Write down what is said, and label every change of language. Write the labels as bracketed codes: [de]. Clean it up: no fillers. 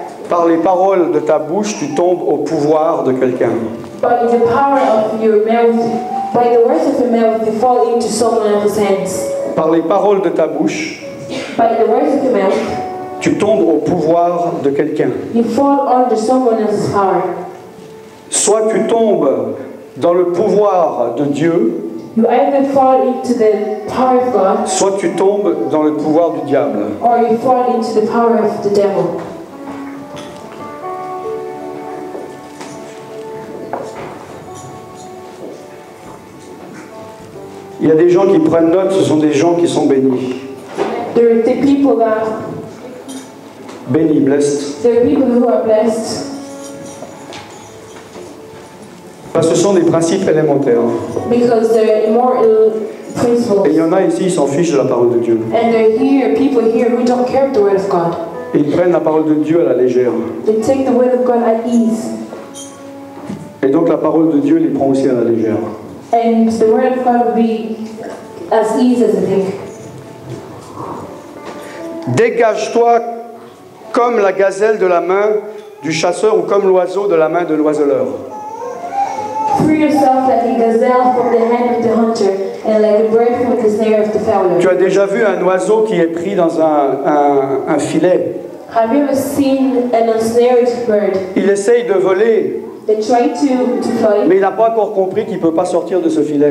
[fr] Par les paroles de ta bouche, tu tombes au pouvoir de quelqu'un. [en] By the power of your mouth, by the words of your mouth, you fall into someone else's hands. [fr] Par les paroles de ta bouche, [en] By the words of your mouth, [fr] tu tombes au pouvoir de quelqu'un. [en] you fall under someone else's power. [fr] Soit tu tombes dans le pouvoir de Dieu, [en] You either fall into the power of God, [fr] soit tu tombes dans le pouvoir du diable. [en] or you fall into the power of the devil. [fr] Il y a des gens qui prennent note, ce sont des gens qui sont bénis. [en] There are the people that, [fr] Bénis, blessed. [en] there are people who are blessed [fr] Parce que ce sont des principes élémentaires. [en] because they're immortal principles. [fr] Et il y en a ici, ils s'en fichent de la parole de Dieu. [en] And there are here people here who don't care the word of God. [fr] Et ils prennent la parole de Dieu à la légère. [en] They take the word of God at ease. [fr] Et donc la parole de Dieu les prend aussi à la légère. [en] And the word of God will be as easy as a thing. [fr] Dégage-toi comme la gazelle de la main du chasseur ou comme l'oiseau de la main de l'oiseleur. [en] Free yourself like a gazelle from the hand of the hunter and like a bird from the snare of the fowler. [fr] Tu as déjà vu un oiseau qui est pris dans un filet. [en] Have you ever seen an ensnared bird? [fr] Il essaye de voler, [en] They try to fly, [fr] mais il n'a pas encore compris qu'il ne peut pas sortir de ce filet.